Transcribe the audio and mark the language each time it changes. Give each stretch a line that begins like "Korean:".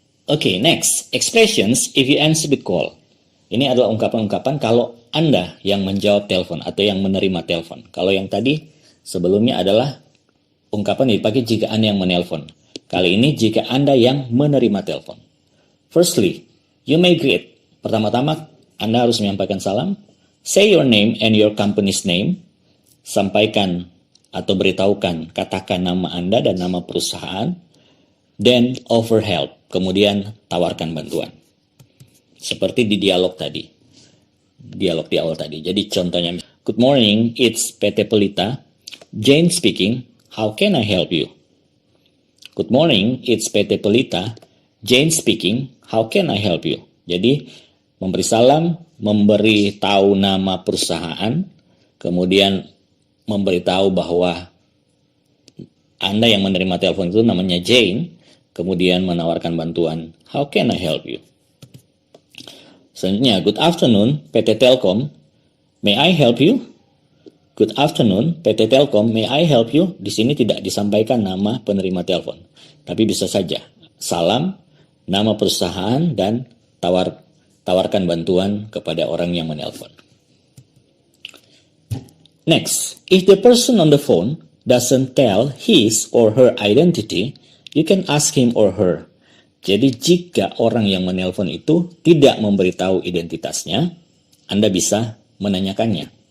English: Okay, next, expressions if you answer the call.
Indonesian: Ini adalah ungkapan-ungkapan kalau Anda yang menjawab telepon atau yang menerima telepon. Kalau yang tadi sebelumnya adalah ungkapan dipakai jika Anda yang menelpon. Kali ini jika Anda yang menerima telepon.
English: Firstly, you may greet.
Indonesian: Pertama-tama Anda harus menyampaikan salam.
English: Say your name and your company's name.
Indonesian: Sampaikan atau beritahukan, katakan nama Anda dan nama perusahaan.
English: Then offer help.
Indonesian: Kemudian tawarkan bantuan. Seperti di dialog tadi. Dialog di awal tadi. Jadi contohnya,
English: "Good morning, it's PT Pelita. Jane speaking. How can I help you? Good morning, it's PT Pelita. Jane speaking. How can I help you?
Indonesian: Jadi, memberi salam, memberi tahu nama perusahaan, kemudian memberitahu bahwa Anda yang menerima telepon itu namanya Jane, kemudian menawarkan bantuan.
English: How can I help you?
Indonesian: Selanjutnya,
English: good afternoon, PT Telkom. May I help you? Good afternoon, PT Telkom, may I help you?
Indonesian: Di sini tidak disampaikan nama penerima telepon, tapi bisa saja salam, nama perusahaan, dan tawarkan bantuan kepada orang yang menelpon.
English: Next, if the person on the phone doesn't tell his or her identity, you can ask him or her.
Indonesian: Jadi jika orang yang menelpon itu tidak memberitahu identitasnya, Anda bisa menanyakannya.